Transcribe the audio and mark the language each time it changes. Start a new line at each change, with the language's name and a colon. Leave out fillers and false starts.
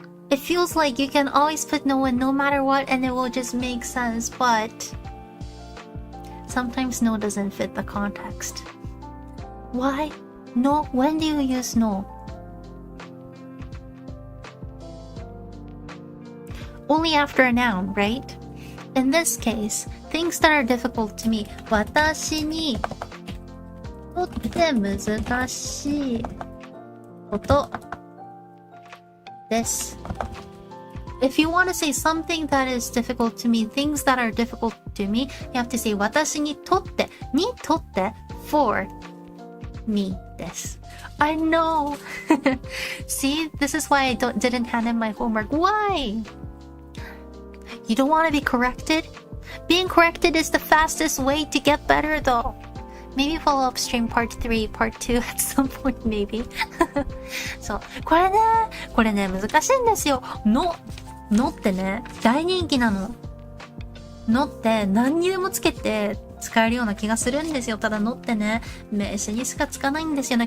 English: It feels like you can always put no in no matter what and it will just make sense, but sometimes no doesn't fit the context. Why? No? When do you use no? Only after a noun, right? In this case, things that are difficult to me.
Japanese: 私にとって難しいことです。
English: If you want to say something that is difficult to me, things that are difficult to me, you have to say
Japanese: 私にとってにとって
English: for me
Japanese: です。
English: I know. See, this is why I didn't hand in my homework. Why? You don't want to be corrected? Being corrected is the fastest way to get better though. Maybe follow up stream part 3, part 2 at some point maybe.
Japanese: そう。これね、難しいんですよ。のってね、大人気なの。のって何にでもつけて使えるような気がするんですよ。ただのってね、名詞にしかつかないんですよね。